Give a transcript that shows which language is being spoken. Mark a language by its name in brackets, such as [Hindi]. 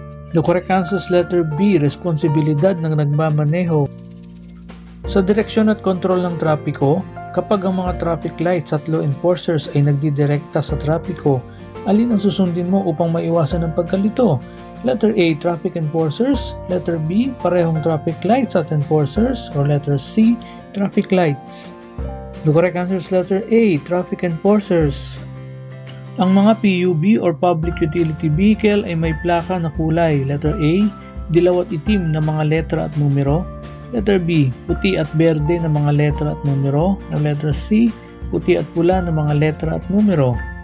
[English] The correct answer is letter B, [Filipino] responsibilidad ng nagmamaneho. Sa direksyon at kontrol ng trapiko, kapag ang mga traffic lights at law enforcers ay nagdidirekta sa trapiko, alin ang susundin mo upang maiwasan ang pagkalito? [English] Letter A, traffic enforcers. Letter B, [Filipino] parehong [English] traffic lights at enforcers. Or letter C, traffic lights. The correct answer is letter A, traffic enforcers. [Filipino] Ang mga PUV or Public Utility Vehicle ay may plaka na kulay. Letter A, dilaw at itim na mga letra at numero. Letter B, puti at berde na mga letra at numero. Ang letter C, puti at pula na mga letra at numero.